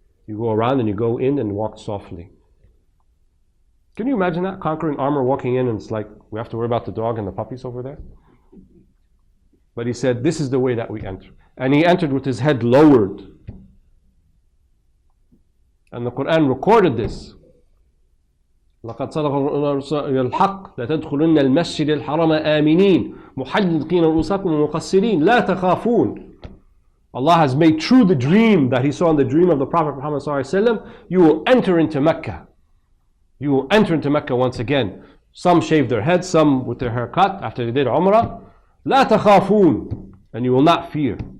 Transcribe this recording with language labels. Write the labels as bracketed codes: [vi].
[en] You go around and you go in and walk softly. Can you imagine that? Conquering armor, walking in, and it's like, we have to worry about the dog and the puppies over there? But he said, this is the way that we enter. And he entered with his head lowered. And the Quran recorded this. [ar] لقد صدق الحق لتدخلن المسجد الحرام آمنين محلقين رؤوسكم ومقصرين لا تخافون. [en] Allah has made true the dream that he saw in the dream of the Prophet Muhammad ﷺ. You will enter into Mecca. You will enter into Mecca once again. Some shaved their heads, some with their hair cut after they did Umrah. [ar] لا تخافون. [en] And you will not fear.